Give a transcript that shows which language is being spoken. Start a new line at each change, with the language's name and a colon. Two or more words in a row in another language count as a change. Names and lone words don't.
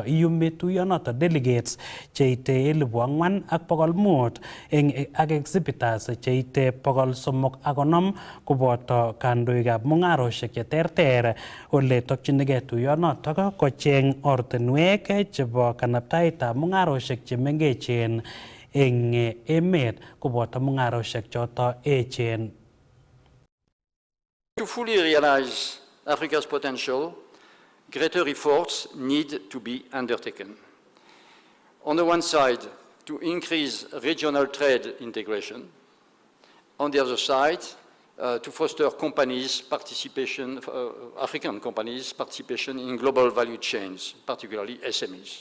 Kalenjin: Iyumi tuyonoto delegates cheite 4,500 ak exhibitors cheite 350 koboto kandoikab mung'aroshek cheterter ole tokchinigei tuyonoto kocheng ortinwek chebo kanaptaetab mung'aroshek chemengechen eng emet koboto mung'aroshek choto echen.
English: To fully realize Africa's potential, greater efforts need to be undertaken. On the one side, to increase regional trade integration. On the other side, to foster companies' participation, African companies' participation in global value chains, particularly SMEs.